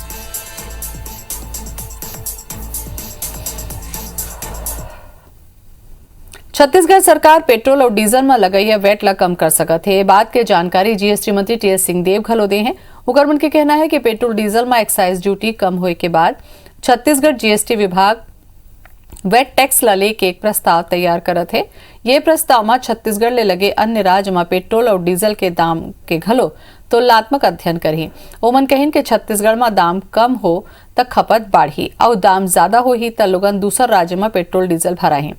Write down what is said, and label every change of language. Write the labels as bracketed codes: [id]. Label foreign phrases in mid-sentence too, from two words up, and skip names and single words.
[hne] छत्तीसगढ़ सरकार पेट्रोल और डीजल में लगई वैट ला कम कर सकत है। बात के जानकारी GST मंत्री TS सिंहदेव घलो दे हैं। उकर मन के कहना है कि पेट्रोल डीजल में एक्साइज ड्यूटी कम होए के बाद छत्तीसगढ़ GST विभाग वेट टैक्स ला लेके एक प्रस्ताव तैयार करत है। ये प्रस्ताव में छत्तीसगढ़ ले लगे अन्य राज्य में पेट्रोल और डीजल के दाम के घलो तुलनात्मक अध्ययन करही। ओमन कहिन के छत्तीसगढ़ में दाम कम हो तक खपत बढ़ी और दाम ज्यादा होही त लोगन दूसर राज्य में पेट्रोल डीजल भराही।